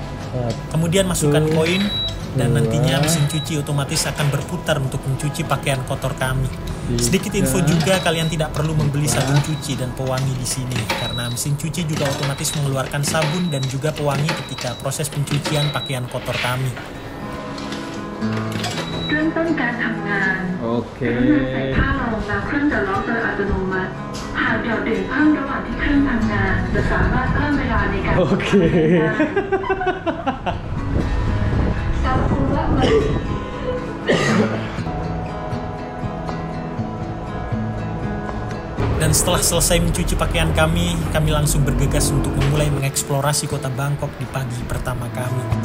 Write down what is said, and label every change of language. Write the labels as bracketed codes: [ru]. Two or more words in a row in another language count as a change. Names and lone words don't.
[id] Kemudian masukkan koin. dan nantinya mesin cuci otomatis akan berputar untuk mencuci pakaian kotor kami. Sedikit info juga, kalian tidak perlu membeli sabun cuci dan pewangi di sini karena mesin cuci juga otomatis mengeluarkan sabun dan juga pewangi ketika proses pencucian pakaian kotor kami. [th] เริ่มต้นการทำงาน โอเค กรุณาใส่ผ้ารองแล้วเครื่องจะล็อกโดยอัตโนมัติ หากหยอดเหรียญเพิ่มระหว่างที่เครื่องทำงานจะสามารถเพิ่มเวลาในการ โอเค [id] Kalau keluar Dan setelah selesai mencuci pakaian kami langsung bergegas untuk memulai mengeksplorasi kota Bangkok di pagi pertama kami.